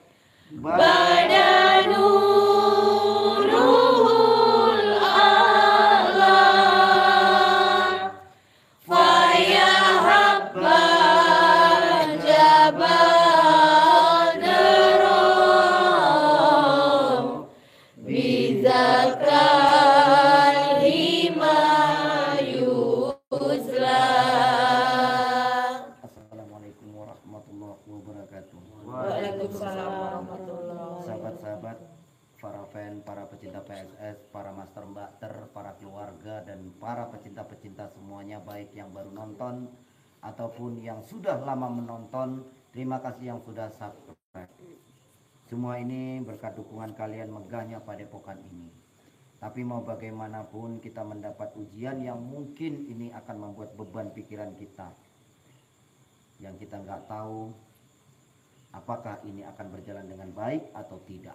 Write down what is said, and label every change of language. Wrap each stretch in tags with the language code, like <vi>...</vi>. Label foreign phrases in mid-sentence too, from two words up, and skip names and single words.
<ar>badanurul a'la fayahabba jabadarom bidaka lima yuslan. السلام عليكم ورحمة الله وبركاته. وعليكم السلام ورحمة الله وبركاته.</ar> <id>Sahabat-sahabat, para fan, para pecinta PSS, para master mbakter, para keluarga, dan para pecinta-pecinta semuanya, baik yang baru nonton ataupun yang sudah lama menonton, terima kasih yang sudah subscribe. Semua ini berkat dukungan kalian megahnya padepokan ini. Tapi mau bagaimanapun kita mendapat ujian yang mungkin ini akan membuat beban pikiran kita, yang kita nggak tahu apakah ini akan berjalan dengan baik atau tidak.</id>